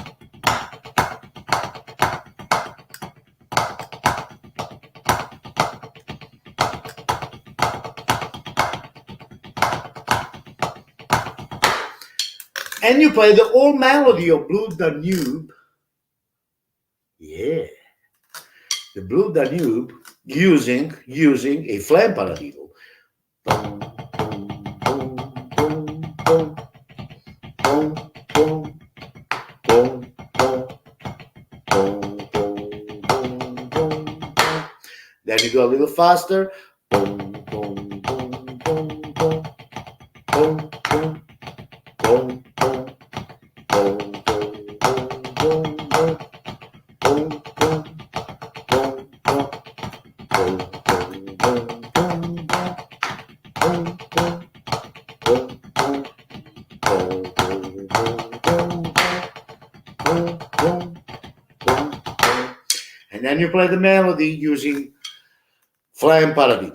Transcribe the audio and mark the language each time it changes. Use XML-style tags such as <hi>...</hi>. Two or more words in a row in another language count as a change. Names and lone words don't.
<en>And you play the old melody of Blue Danube. Yeah. The Blue Danube using a Flam Paradiddle. Boom, boom, boom, boom, boom, boom, boom, boom, boom, boom, boom, boom. Then you go a little faster. Boom, boom, boom, boom, boom, boom, boom. Boom, boom, boom, boom, boom, boom, boom, boom, boom, boom, boom, boom, boom, boom, and then you play the melody using Flam Paradiddle.</en>